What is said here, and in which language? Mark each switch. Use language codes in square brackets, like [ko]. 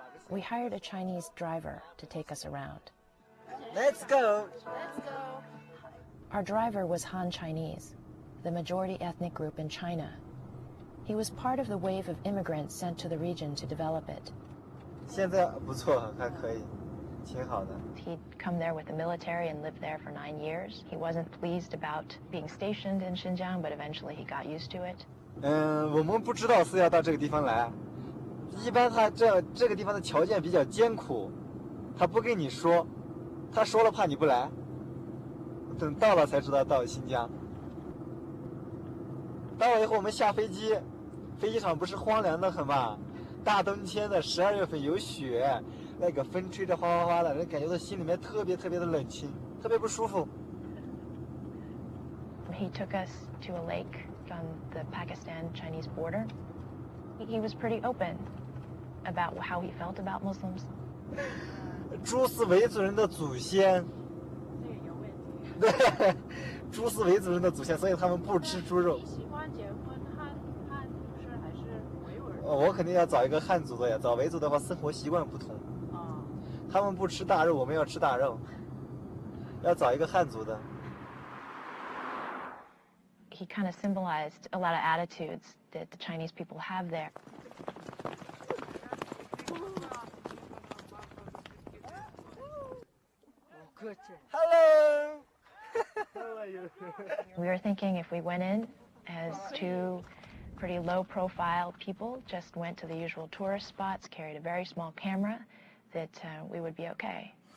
[en] We hired a Chinese driver to take us around. Let's go! Let's go! Our driver was Han Chinese, the majority ethnic group in China. He was part of the wave of immigrants sent to the region to develop it. [zh] 现在不错，还可以，挺好的。 [en] He'd come there with the military and lived there for 9 years. He wasn't pleased about being stationed in Xinjiang, but eventually he got used to it. [zh] 我们不知道是要到这个地方来。一般他这个地方的条件比较艰苦，他不跟你说，他说了怕你不来。等到了才知道到了新疆。到了以后我们下飞机，飞机场不是荒凉的很嘛？大冬天的12月份有雪，那个风吹着哗哗哗的，人感觉到心里面特别的冷清，特别不舒服。 [en] He took us to a lake on the Pakistan-Chinese border. He was pretty open about how he felt about Muslims. [zh] 猪是维族人的祖先。对，猪是维族人的祖先，所以他们不吃猪肉。喜欢结婚汉族是还是维吾尔？我肯定要找一个汉族的呀，找维族的话生活习惯不同。他们不吃大肉，我们要吃大肉。要找一个汉族的。 [en] He kind of symbolized a lot of attitudes that the Chinese people have there. Hello! How are you? We were thinking if we went in as two pretty low-profile people, just went to the usual tourist spots, carried a very small camera, that we would be okay.